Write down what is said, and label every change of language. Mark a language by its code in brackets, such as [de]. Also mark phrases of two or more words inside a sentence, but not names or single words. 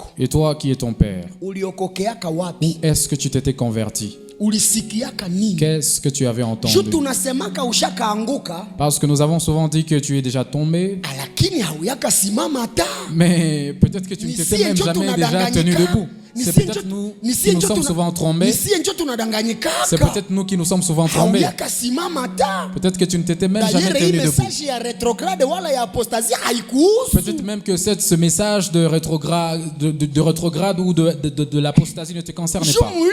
[fr] Et toi, qui est ton père? [sw] Uliokokeaka wapi? [fr] Est-ce que tu t'étais converti? [sw] Ulisikiaka nini? [fr] Qu'est-ce que tu avais entendu? [sw] Shu tunasemaka ushakaanguka, [fr] Parce que nous avons souvent dit que tu es déjà tombé, [sw] lakini hauyaka simama hata. [fr] mais peut-être que tu ne t'étais même jamais déjà tenu debout. C'est peut-être nous qui nous sommes souvent trompés. C'est peut-être nous qui nous sommes souvent trompés. Peut-être que tu ne t'étais même jamais tenu debout. Peut-être même que ce message de rétrograde ou de l'apostasie ne te concerne pas.